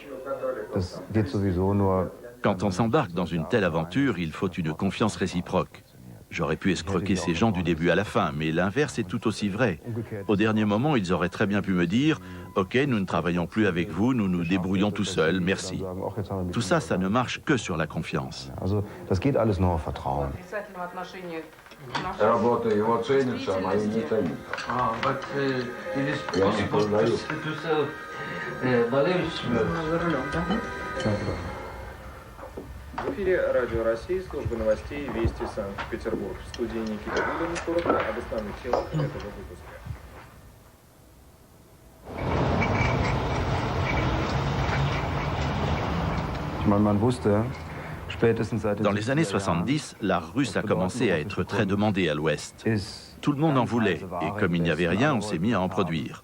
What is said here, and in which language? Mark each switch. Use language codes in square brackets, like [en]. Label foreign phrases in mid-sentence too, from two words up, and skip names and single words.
[fr] Quand on s'embarque dans une telle aventure, il faut une confiance réciproque. J'aurais pu escroquer ces gens du début à la fin, mais l'inverse est tout aussi vrai. Au dernier moment, ils auraient très bien pu me dire « Ok, nous ne travaillons plus avec vous, nous nous débrouillons tout seuls, merci ». Tout ça, ça ne marche que sur la confiance. [ru] Работа его ценится, а мои не ценят. Я не познаю. В эфире Радио России, служба новостей «Вести Санкт-Петербург». В студии Никита Гудин, коротко об основных темах этого выпуска. [fr] Dans les années 70, l'art russe a commencé à être très demandé à l'Ouest. Tout le monde en voulait, et comme il n'y avait rien, on s'est mis à en produire.